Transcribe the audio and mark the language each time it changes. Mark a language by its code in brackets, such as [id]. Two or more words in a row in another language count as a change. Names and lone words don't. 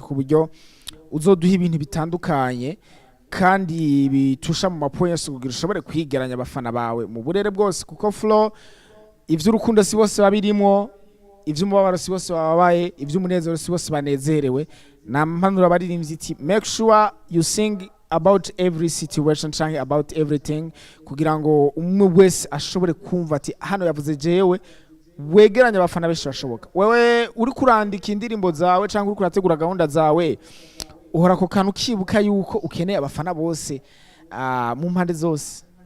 [rn] ku buryo uzoduha ibintu bitandukanye kandi bitusha mu mapoints kugira ushobore kwigeranya abafana bawe mu burere bwose kuko Flo ivy'urukundo si bose babirimo ivy'umubabaro si bose babaye ivy'umunezero si bose banezerewe nampanura baririmbyi iti [en] make sure you sing about every situation [rn] canke [en] about everything [rn] kugira ngo umwe wese ashobore kumva ati hano yavuze jewe wegeranya abafana benshi bashoboka wewe uri kurandika indirimbo zawe canke uri kurategura gahunda zawe uhora ko kantu kibuka yuko ukeneye abafana bose mu mpande zose